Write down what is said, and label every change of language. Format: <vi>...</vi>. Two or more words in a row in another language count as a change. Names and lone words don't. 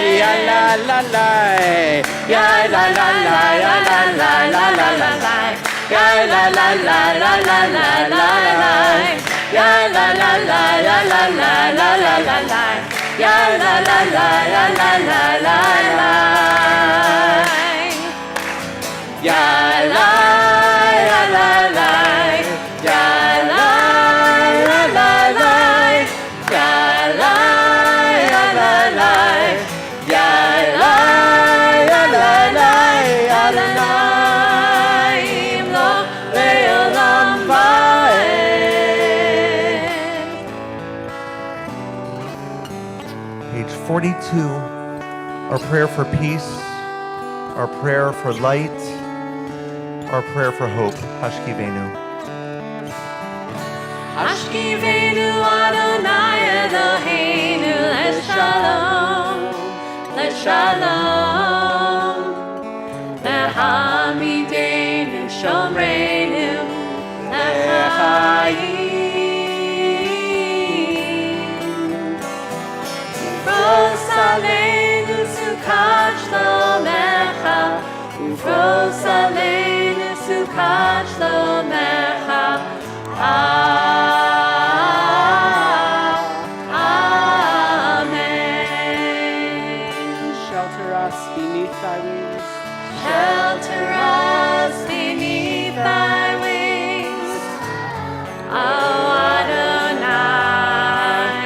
<he>יא לה לה לה, יא לה לה לה, יא לה לה לה לה לה לה, יא לה לה לה לה לה לה לה לה, יא לה לה לה יא לה לה לה לה לה לה, יא לה לה לה יא לה לה לה לה. Ya la la la la, ya la la la la, ya la la la la, ya la la la la, אדוני ימלוך לעולם ועד.</he> <en>Page 42, our prayer for peace, our prayer for light, our prayer for hope.</en> <he>Hashkivenu. השכיבנו אדוני אלוהינו לשלום, לשלום. להעמידנו שומרנו לחיים. ופרוש עלינו סוכת שלומך, ופרוש עלינו סוכת שלומך. Amen.</he> <en>Shelter us beneath thy wings. Shelter us beneath thy wings, O Adonai.</en>